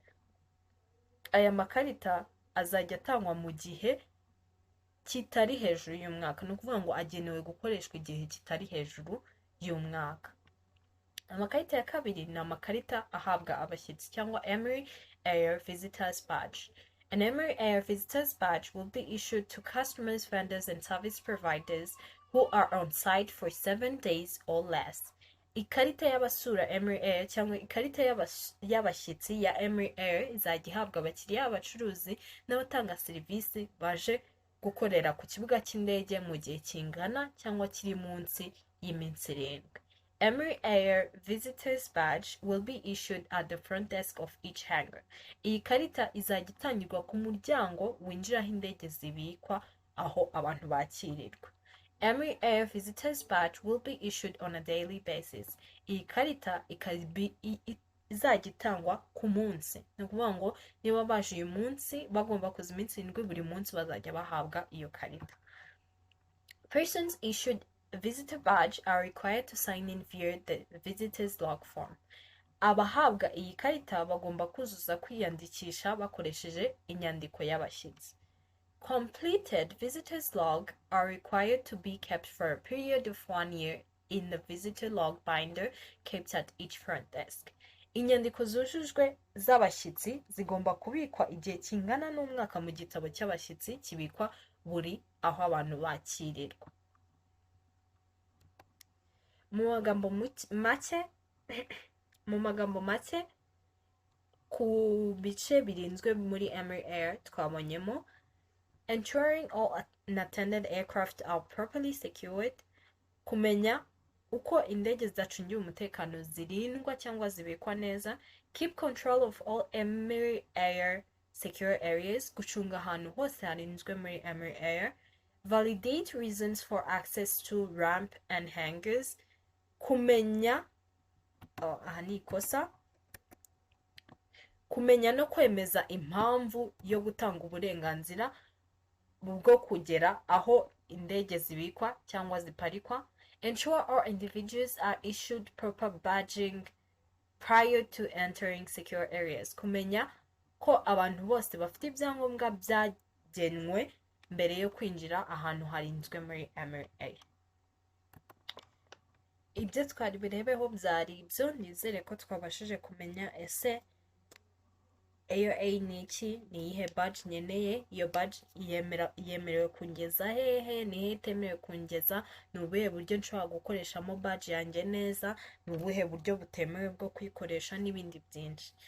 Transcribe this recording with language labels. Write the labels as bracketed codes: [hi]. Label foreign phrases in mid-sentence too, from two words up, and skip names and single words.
[rw] Aya makarita azajya atangwa mu gihe kitari hejuru y'umwaka, ni ukuvuga ngo agenewe gukoreshwa igihe kitari hejuru y'umwaka. Amakarita ya kabiri ni amakarita ahabwa abashyitsi cyangwa Emery Air Visitors Badge. [en] An Emery Air Visitors Badge will be issued to customers, vendors, and service providers who are on site for 7 days or less. [rw] Ikarita y'abasura Emery Air cyangwa ikarita y'abashyitsi ya Emery Air izajya ihabwa abakiriya, abacuruzi n'abatanga serivisi baje gukorera ku kibuga cy'indege mu gihe kingana cyangwa kiri munsi y'iminsi 7. [en] Emery Air Visitors Badge will be issued at the front desk of each hangar. [rw] Iyi karita izajya itangirwa ku muryango winjiraho indege zibikwa aho abantu bakirirwa. [en] Emery Air Visitors Badge will be issued on a daily basis. [rw] Iyi karita izajya itangwa ku munsi. Ni ukuvuga ngo niba baje uyu munsi bagomba kuza iminsi 7, buri munsi bazajya bahabwa iyo karita. [en] Persons issued a visitor badge are required to sign in via the visitor's log form. [rw] Abahabwa iyi karita bagomba kuzuza kwiyandikisha bakoresheje inyandiko y'abashyitsi. [en] Completed visitors log are required to be kept for a period of 1 year in the visitor log binder kept at each front desk. [rw] Inyandiko zujujwe z'abashyitsi zigomba kubikwa igihe kingana n'umwaka mu gitabo cy'abashyitsi kibikwa buri aho abantu bakirirwa. Mu magambo make ku bice birinzwe muri Emery Air twabonyemo [en] ensuring all unattended aircraft are properly secured, [rw] kumenya uko indege zacungiwe umutekano zirindwa cyangwa zibikwa neza, [en] keep control of all Emery Air secure areas, [rw] gucunga ahantu hose harinzwe muri Emery Air, [en] validate reasons for access to ramp and hangars, kumenya [rw] kumenya no kwemeza impamvu yo gutanga uburenganzira bwo kugera aho indege zibikwa cyangwa ziparikwa. [en] Ensure all individuals are issued proper badging prior to entering secure areas. [rw] Kumenya ko abantu bose bafite ibyangombwa byagenwe mbere yo kwinjira ahantu harinzwe muri Emery Air. Ibyo twari birebeho byari ibyo, nizere ko twabashije kumenya ese AOA ni iki, ni iyihe badge nkeneye, iyo badge yemerewe kungeza hehe, ni hehe itemerewe kungeza, ni ubuhe buryo nshobora gukoreshamo badge yanjye neza, ni ubuhe buryo butemewe bwo kuyikoresha n'ibindi byinshi.